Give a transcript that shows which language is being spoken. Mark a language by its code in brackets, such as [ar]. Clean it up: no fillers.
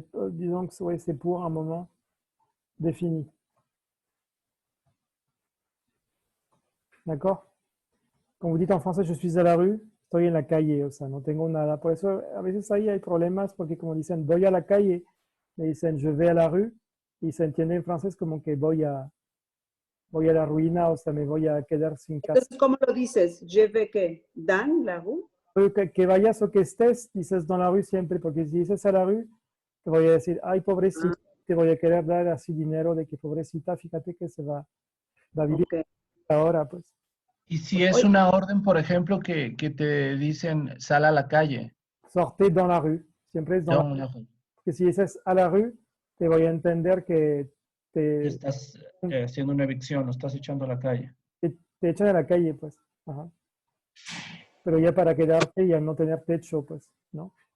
[fr] disons que ouais, c'est pour un moment défini. D'accord? Quand vous dites en français, je suis à la rue, [es] estoy en la calle, o sea, no tengo nada. Por eso a veces ahí hay problemas porque como dicen, voy a la calle, me dicen, [fr] je vais a la rue, [es] y se entiende en francés como que voy a la ruina, o sea, me voy a quedar sin casa. Entonces, ¿cómo lo dices? ¿Je vais qué? ¿Dan la rue? Que vayas o que estés, dices dans la rue siempre, porque si dices a la rue, te voy a decir, ay, pobrecita, te voy a querer dar así dinero de que pobrecita, fíjate que se va a vivir ahora, pues. Y si es una orden, por ejemplo, que te dicen, sal a la calle. [fr] Sortez dans la rue, [es] siempre es [fr] dans la rue. [es] Porque si dices a la rue, te voy a entender que estás haciendo una evicción, lo estás echando a la calle. Te echan a la calle, pues. Ajá. Pero ya para quedarte y al no tener techo, pues, ¿no?